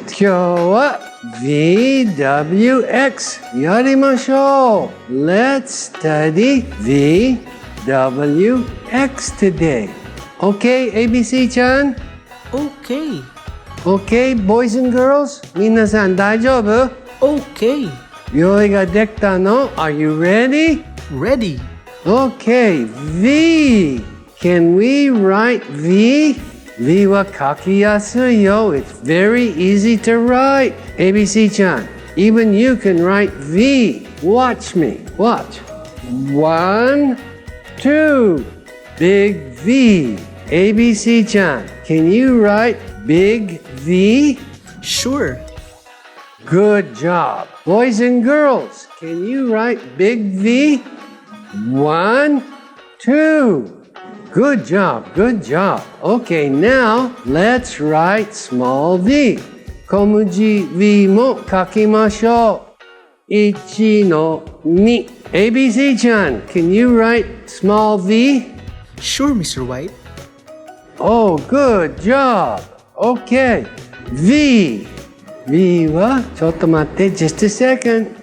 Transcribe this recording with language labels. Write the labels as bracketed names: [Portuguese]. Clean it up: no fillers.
[Japanese] 今日は VWX やりましょう。 [English] Let's study VWX today. Okay, ABC ちゃん? Okay. Okay, boys and girls? [Japanese] 皆さん大丈夫? [English] Okay. [Japanese] 用意ができたの? [English] Are you ready? Ready. Okay, V. Can we write V? [Japanese] V は書きやすいよ. [English] It's very easy to write. ABC ちゃん, even you can write V. Watch me. Watch. 1, 2. Big V. ABC ちゃん, can you write big V? Sure. Good job. Boys and girls, can you write big V? 1, 2. Good job, good job. Okay, now let's write small v. [Japanese] 小文字 v も書きましょう。 1の2。 [English] ABC ちゃん、can you write small v? Sure, Mr. White. Oh, good job. Okay. V. [Japanese] V は、ちょっと待って、 [English] just a second.